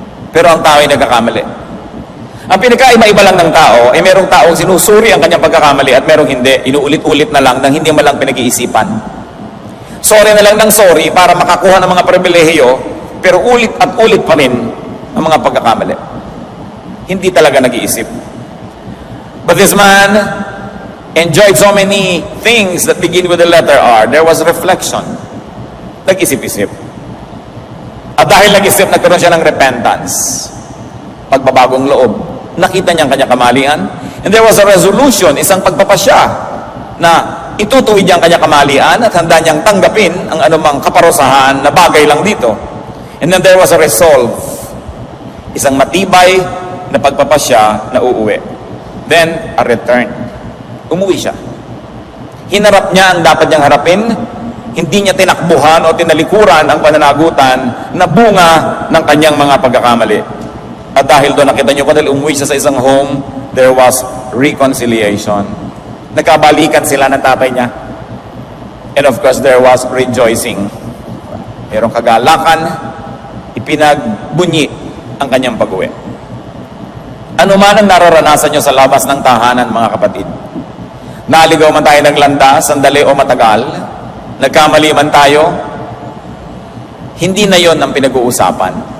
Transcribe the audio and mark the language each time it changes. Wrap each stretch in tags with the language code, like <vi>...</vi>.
<tl>Pero ang tao ay nagkakamali. Ang pinagkaiba-iba lang ng tao, ay merong taong sinusuri ang kanyang pagkakamali at merong hindi. Inuulit-ulit na lang nang hindi man lang pinag-iisipan. Sorry na lang ng sorry para makakuha ng mga pribilehiyo, pero ulit at ulit pa rin ang mga pagkakamali. Hindi talaga nag-iisip.</tl> <en>But this man enjoyed so many things that begin with the letter R. There was reflection.</en> <tl>Nag-isip-isip. At dahil nag-isip, nagkaroon siya ng repentance. Pagbabagong loob. Nakita niya ang kanyang kamalian.</tl> <en>And there was a resolution,</en> <tl>isang pagpapasya na itutuwid niya ang kanyang kamalian at handa niyang tanggapin ang anumang kaparusahan na bagay lang dito.</tl> <en>And then there was a resolve.</en> <tl>Isang matibay na pagpapasya na uuwi.</tl> <en>Then, a return.</en> <tl>Umuwi siya. Hinarap niya ang dapat niyang harapin. Hindi niya tinakbuhan o tinalikuran ang pananagutan na bunga ng kanyang mga pagkakamali. At dahil doon nakita niyo, dahil umuwi siya sa isang home,</tl> <en>there was reconciliation.</en> <tl>Nagkabalikan sila ng tatay niya.</tl> <en>And of course, there was rejoicing.</en> <tl>Merong kagalakan, ipinagbunyi ang kanyang pag-uwi. Ano man ang nararanasan nyo sa labas ng tahanan, mga kapatid? Naligaw man tayo ng landas, sandali o matagal, nagkamali man tayo, hindi na yon ang pinag-uusapan.</tl>